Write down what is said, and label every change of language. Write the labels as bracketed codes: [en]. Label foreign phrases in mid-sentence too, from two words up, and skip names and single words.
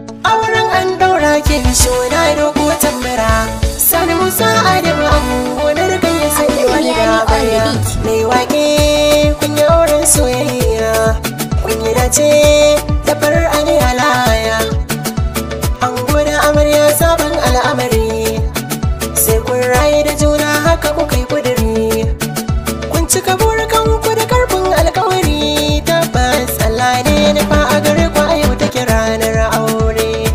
[ha] Auren an ɗaura ki, suna da ko tambara. Sani Musa Adamu, Ango na Rukayya, sai wani Abdullahi labara. [en] on the beat. [ha] Mai waƙe, kun yi auren soyayya. Kun yi dace da farar aniya laya. Ango da amarya, sabon al'amari. Sai kun rayu da juna, haka kuka yi ƙuduri. Kun cika burukanku da karfin alkawari. Tabbas Allah ne ya nufa a gare ku, a yau take ranar aure.